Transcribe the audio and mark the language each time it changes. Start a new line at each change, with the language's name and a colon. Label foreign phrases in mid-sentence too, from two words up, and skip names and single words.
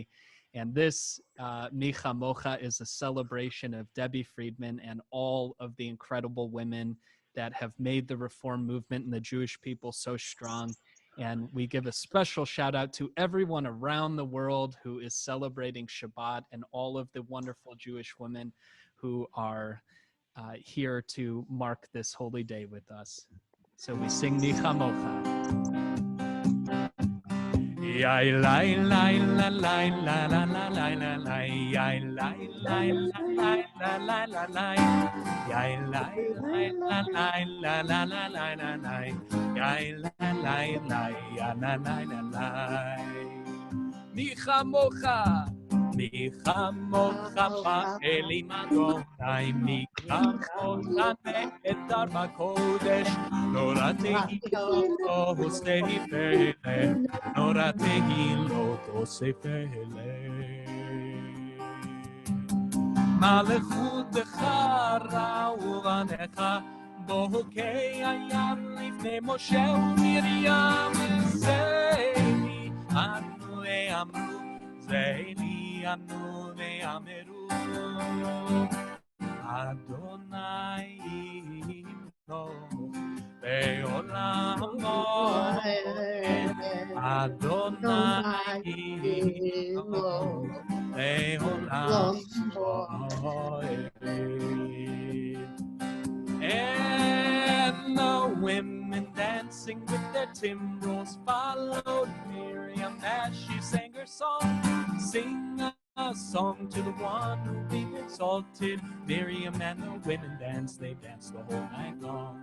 English: And this
Hebrew: מי כמוכה
English: is a celebration of Debbie Friedman and all of the incredible women that have made the Reform movement and the Jewish people so strong. And we give a special shout out to everyone around the world who is celebrating Shabbat and all of the wonderful Jewish women who are here to mark this holy day with us. So we sing
Hebrew: מי כמוכה. Yai lai lai la lai la la la lai la lai yai lai lai la lai la la la lai yai lai lai la lai la la la lai la lai yai lai lai lai ya la lai la lai מי כמוכה מי כמוכה באלים אדני מי כמוכה נאדר בקודש נורא תהילות עושה פלא נורא תהילות עושה פלא מלכותך ראו בניך בוקע ים לפני משה ומרים זה אלי ענו ואמרו זה אלי ענו ואמרו אדני ימלך לעולם ועד אדני ימלך לעולם ועד.
English: And the women dancing with their timbrels followed Miriam as she sang her song. Sing a song to the one who we've exalted. Miriam and the women danced, they danced the whole night long.